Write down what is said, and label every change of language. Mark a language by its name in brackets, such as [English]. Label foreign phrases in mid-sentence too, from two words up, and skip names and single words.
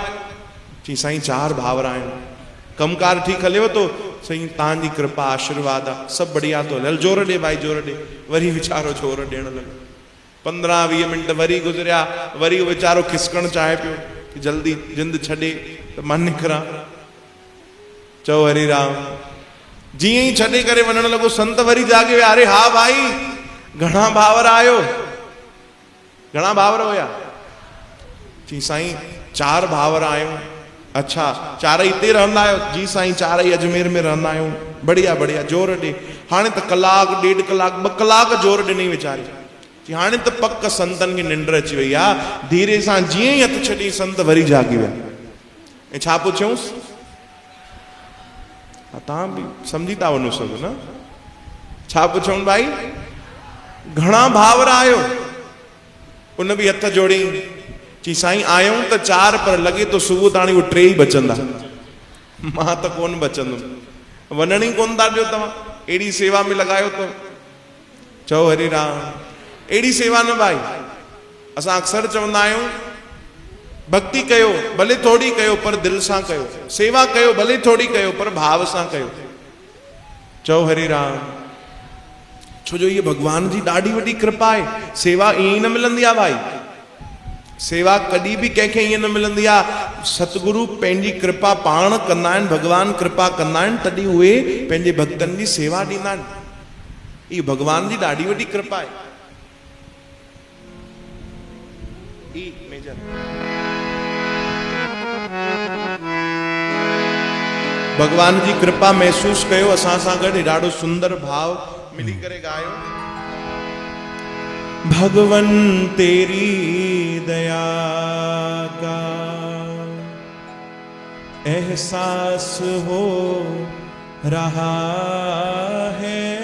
[Sindhi] चई साईं 4 भावर आहियूं। कमकार ठीकु हलेव थो? साईं तव्हांजी कृपा आशीर्वाद आहे, सभु बढ़िया थो हले। जोर ॾे भाई, जोर ॾे। वरी वीचारो जोर ॾियण लॻो। 15-20 मिंट वरी गुज़रिया, वरी उहो वीचारो खिसकण चाहे पियो कि जल्दी जिंद छॾे त मां निकिरां। चओ हरि राम। जीअं ई छॾे करे वञण लॻो, संत वरी जागे विया। अरे हा भाई, घणा भावर आहियो? घणा भावर हुया? चई साईं 4 भावर आहियूं। अच्छा, 4 हिते रहंदा आहियो? जी साईं 4 ही अजमेर में रहंदा आहियूं। बढ़िया बढ़िया, जोर ॾे। हाणे त कलाक, 1.5 कलाक, 2 कलाक जोर ॾिनई वीचारी। हाणे त पक संतन खे निंड अची वई आहे। धीरे सां जीअं ई हथ छॾी, संत वरी जागी विया। ऐं छा पुछियऊंसि? तव्हां बि सम्झी था वञो सभु न? छा पुछऊं भाई? घणा भावर आहियो? उन बि हथ जोड़ी। चई साईं आहियूं त 4, पर लॻे तो सुबुह ताणी उहे 3 ई बचंदा, मां त कोन बचंदुमि। वञण ई कोन था ॾियो तव्हां, अहिड़ी सेवा में लॻायो तो। चओ हरि राम। अहिड़ी सेवा न भाई। असां अक्सर चवंदा आहियूं भक्ति कयो, भले थोड़ी कयो पर दिल सां कयो। सेवा कयो, भले थोड़ी कयो पर भाव सां कयो। चओ हरि राम। छो जो ये भगवान जी ॾाढी वॾी कृपा आहे। सेवा ईअं ई न मिलंदी आहे भाई। सेवा कॾहिं बि कंहिंखे ईअं न मिलंदी आहे। सतगुरु पंहिंजी कृपा पाण कंदा आहिनि, भगवान कृपा कंदा आहिनि, तॾहिं उहे पंहिंजे भक्तनि जी सेवा ॾींदा आहिनि। इहा भगवान जी ॾाढी वॾी कृपा आहे। भगवान जी कृपा महसूस कयो असां सां गॾु। ॾाढो सुंदर भाव मिली करे गायो। [Hindi] भगवन तेरी दया का एहसास हो रहा है,